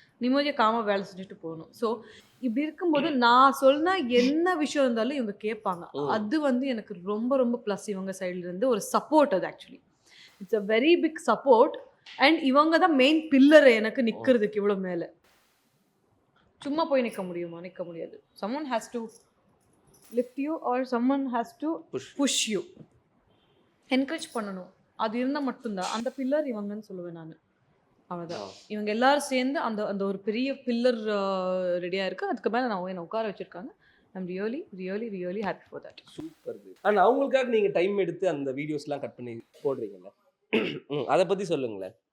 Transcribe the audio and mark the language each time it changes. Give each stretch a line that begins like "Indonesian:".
Tamil: நிம்மதியாக காமாக வேலை செஞ்சுட்டு போகணும். ஸோ இப்படி இருக்கும்போது நான் சொன்னா என்ன விஷயம் இருந்தாலும் இவங்க கேட்பாங்க. அது வந்து எனக்கு ரொம்ப ரொம்ப ப்ளஸ். இவங்க சைட்லேருந்து ஒரு சப்போர்ட். அது actually
English: It's a very big support.
Tamil: And இவங்க தான் மெயின் பில்லர் எனக்கு நிற்கிறதுக்கு இவ்வளோ மேலே. சும்மா போய் நிற்க முடியாது.
English: someone has to lift you or someone has to push you.
Tamil: Encourage பண்ணணும். அது இருந்தால் மட்டும்தான் அந்த பில்லர் இவங்கன்னு சொல்லுவேன் நான். அவ்வளோதான். இவங்க எல்லாரும் சேர்ந்து அந்த அந்த ஒரு பெரிய பில்லர் ரெடியாக இருக்குது. அதுக்கு மேலே நான் என்னை உட்கார வச்சுருக்காங்க.
English: I'm really really really happy for that. Super.
Tamil: ஆனால் அவங்களுக்காக நீங்கள் டைம் எடுத்து அந்த வீடியோஸ்லாம் கட் பண்ணி போடுறீங்கல்ல, அதை பற்றி சொல்லுங்களேன்.